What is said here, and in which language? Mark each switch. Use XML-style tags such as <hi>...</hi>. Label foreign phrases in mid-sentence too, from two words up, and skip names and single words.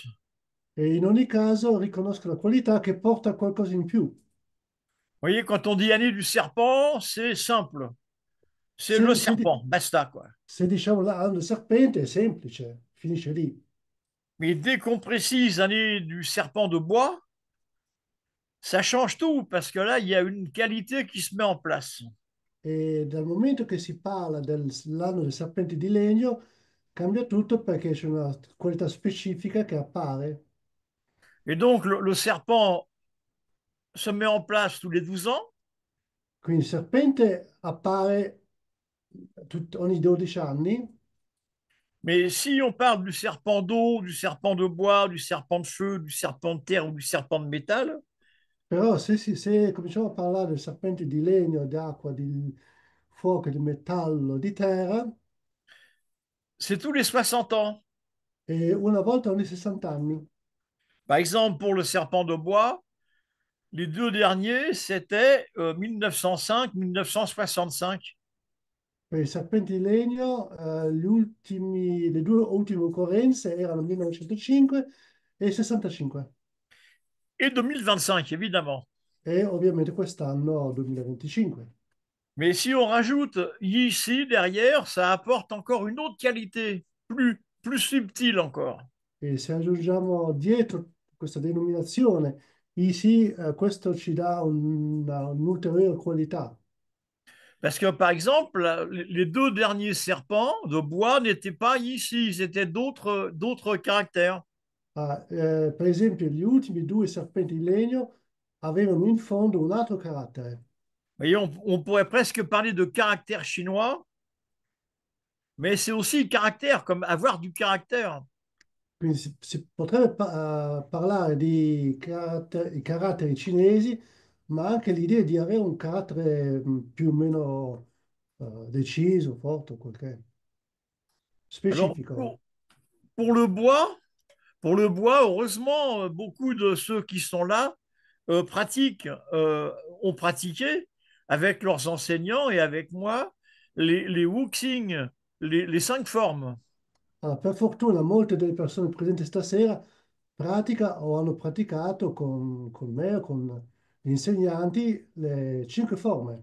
<it>e in ogni caso riconoscono la qualità che porta a qualcosa in più.</it> <fr>Vous voyez, quand on dit année du serpent, c'est simple. C'est le</fr> <it>Se, se di-</it> <fr>serpent, basta, quoi.</fr> <it>se diciamo l'anno del serpente è semplice, finisce lì.</it> <fr>Mais dès qu'on précise année du serpent de bois, ça change tout, parce que là, il y a une qualité qui se met en place.</fr> <it>E dal momento che si parla dell'anno del serpente di legno, cambia tutto perché c'è una qualità specifica che appare.</it> <fr>Et donc, le serpent se met en place tous les 12 ans,</fr> <it>Quindi il serpente appare ogni 12 anni,</it> <fr>mais si on parle du serpent d'eau, du serpent de bois, du serpent de feu, du serpent de terre ou du serpent de métal,</fr> <it>però se cominciamo a parlare del serpente di legno, di acqua, di fuoco, di metallo, di terra,</it> <fr>c'est tous les 60 ans.</fr> <it>è una volta ogni 60 anni.</it> <fr>Par exemple, pour le serpent de bois, les deux derniers, c'était 1905-1965.</fr> <it>Per i serpenti di legno, le due ultime occorrenze erano 1905 e 65.</it> <fr>Et 2025, évidemment.</fr> <it>e ovviamente quest'anno 2025.</it> <fr>Mais si on rajoute ici derrière, ça apporte encore une autre qualité, plus subtile encore.</fr> <it>E se aggiungiamo dietro questa denominazione Easy, questo ci dà un'ulteriore qualità.</it> <fr>Parce que, par exemple, les deux derniers serpents de bois n'étaient pas ici, c'était d'autres caractères.</fr> <it>Per esempio, gli ultimi due serpenti in legno avevano in fondo un altro carattere.</it> <fr>Vous voyez, on pourrait presque parler de caractère chinois, mais c'est aussi caractère, comme avoir du caractère.</fr> <it>Quindi si potrebbe parlare di i caratteri cinesi, ma anche l'idea di avere un carattere più o meno deciso, forte, qualche</it> <fr>Alors,</fr> <it>specifico.</it> <fr>pour le bois, pour le bois, heureusement, beaucoup de ceux qui sont là pratiquent, ont pratiqué avec leurs enseignants et avec moi les wuxing, les cinq formes.</fr> <it>Allora, per fortuna, molte delle persone presenti stasera pratica o hanno praticato con me o con gli insegnanti le cinque forme.</it>